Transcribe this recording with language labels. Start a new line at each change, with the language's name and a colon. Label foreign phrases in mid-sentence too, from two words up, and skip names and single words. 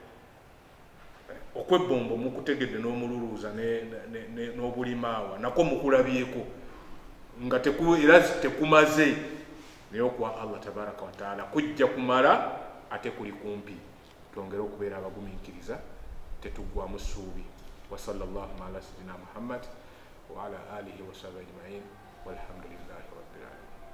Ganda: okwebbombo mukutegedde n'omululuuza n'obulimaawa nako mukulabyeko nga era tekumaze naye okwa
Arabic: الله تبارك وتعالى
Ganda: kujja kumala ate kuli kumpi twongere okubeera abagumiikiriza tetuggwamu ssuubi
Arabic: وصلى الله على سيدنا محمد وعلى آله وصحبه أجمعين والحمد لله رب العالمين.